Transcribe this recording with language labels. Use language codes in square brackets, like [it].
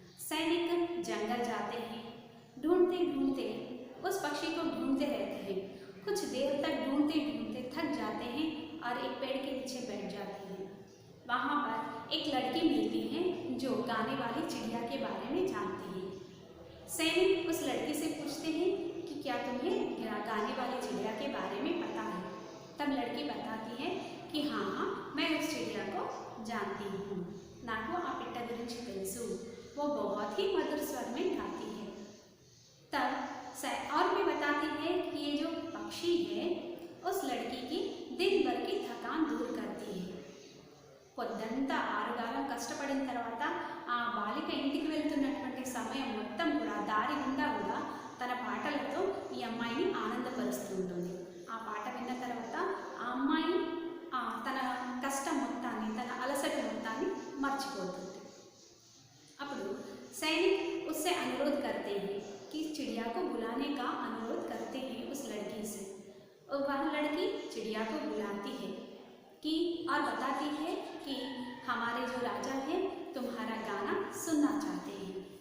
[hi] सैनिक जंगल जाते हैं, ढूंढते ढूंढते उस पक्षी को ढूंढते रहते हैं। कुछ देर तक ढूंढते ढूंढते थक जाते हैं और एक पेड़ के पीछे बैठ जाते हैं। वहाँ पर एक लड़की मिलती है जो गाने वाली चिड़िया के बारे में जानती है। सैनिक उस लड़की से पूछते हैं कि क्या तुम्हें गाने वाली चिड़िया के बारे में पता है। तब लड़की बताती है कि हाँ मैं उस चिड़िया को जानती हूँ, [te] नाको आ पिट्ट गुरिंची तेलुसु, [hi] वो बहुत ही मधुर स्वर में गाती है। तब और भी बताती है कि ये जो पक्षी है उस लड़की की दिन भर की थकान दूर करती है। [te] పొద్దంతా 6 గాలం కష్టపడిన తర్వాత ఆ బాలిక ఇంటికి వెళ్తున్నటువంటి సమయం మొత్తం కూడా దారి గుండా కూడా తన పాటలతో ఈ అమ్మాయిని ఆనందపరుస్తూ ఉంటుంది। ఆ పాట విన్న తర్వాత ఆ అమ్మాయి తన కష్టం మొత్తాన్ని, తన అలసట మొత్తాన్ని మర్చిపోతుంది। అప్పుడు [hi] सैनिक उससे अनुरोध करते हैं कि चिड़िया को बुलाने का अनुरोध करते हैं उस लड़की से, और वह लड़की चिड़िया को बुलाती है कि और बताती है कि हमारे जो राजा हैं तुम्हारा गाना सुनना चाहते हैं।